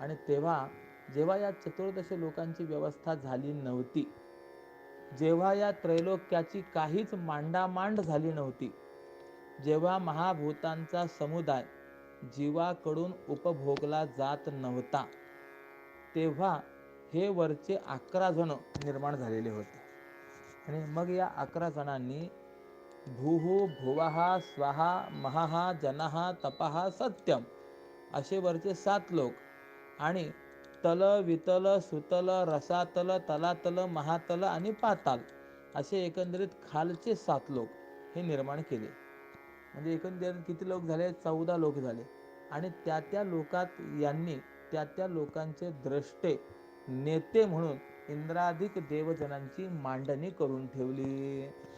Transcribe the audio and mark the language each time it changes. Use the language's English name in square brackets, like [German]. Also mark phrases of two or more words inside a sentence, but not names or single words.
[Marathi] आणि जेव्हा या 14 लोकांची व्यवस्था झाली नव्हती, जेव्हा या त्रैलोक्याची काहीच मांडामांड झाली नव्हती, जेव्हा महाभूतांचा समुदाय जीवाकडून उपभोगला जात नव्हता, तेव्हा हे वरचे 11 जण निर्माण झालेले होते. आणि मग या 11 जणांनी [Sanskrit] भूः भुवः स्वहा महः जनः तपः सत्यम [Marathi] असे वरचे 7 लोक आणि तल, वितल, सुतल, रसातल, तलातल, महातल आणि पाताल असे एकंदरीत खालचे 7 लोक हे निर्माण केले. म्हणजे एकंदरीत किती लोक झाले? 14 लोक झाले. आणि त्या लोकात यांनी त्या लोकांचे द्रष्टे, नेते म्हणून इंद्राधिक देवजनांची मांडणी करून ठेवली.